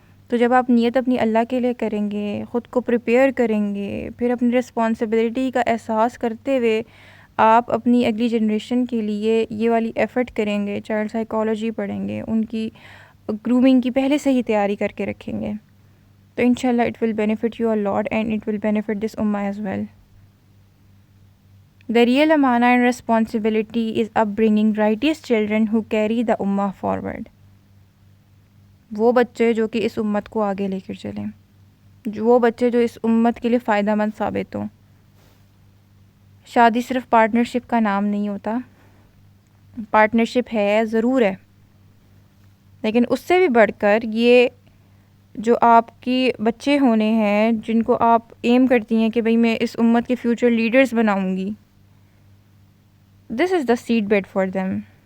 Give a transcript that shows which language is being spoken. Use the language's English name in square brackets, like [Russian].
[Urdu] تو جب آپ نیت اپنی اللہ کے لیے کریں گے، خود کو پریپیئر کریں گے، پھر اپنی رسپانسبلٹی کا احساس کرتے ہوئے آپ اپنی اگلی جنریشن کے لیے یہ والی ایفرٹ کریں گے، چائلڈ سائیکالوجی پڑھیں گے، ان کی گرومنگ کی پہلے سے ہی تیاری کر کے رکھیں گے، تو انشاءاللہ [English] It will benefit you a lot and it will benefit this امہ as well. The real amana and responsibility is upbringing righteous children who carry the ummah forward. [Urdu] وہ بچے جو کہ اس امت کو آگے لے کر چلیں، وہ بچے جو اس امت کے لیے فائدہ مند ثابت ہوں۔ شادی صرف پارٹنرشپ کا نام نہیں ہوتا، پارٹنرشپ ہے، ضرور ہے، لیکن اس سے بھی بڑھ کر یہ جو آپ کی بچے ہونے ہیں، جن کو آپ ایم کرتی ہیں کہ بھئی میں اس امت کے فیوچر لیڈرز بناؤں گی، [English] This is the seedbed for them.